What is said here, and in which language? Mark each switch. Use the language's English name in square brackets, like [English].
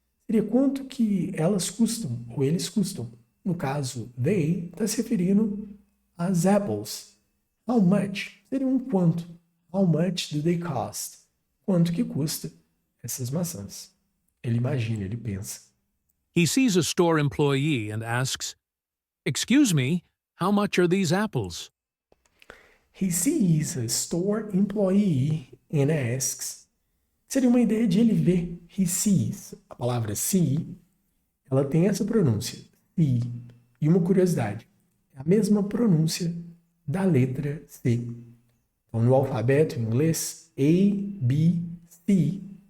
[Portuguese] Seria quanto que elas custam, ou eles custam. No caso, they está se referindo às apples. [English] How much? [Portuguese] Seria um quanto. [English] How much do they cost? [Portuguese] Quanto que custa essas maçãs? Ele imagina, ele pensa. [English] He sees a store employee and asks, "Excuse me, how much are these apples?" He sees a store employee and asks. [Portuguese] Seria uma ideia de ele ver. [English] He sees. [Portuguese] A palavra see, ela tem essa pronúncia. See. E uma curiosidade. É a mesma pronúncia da letra C. Então, no alfabeto em inglês, A, B, C.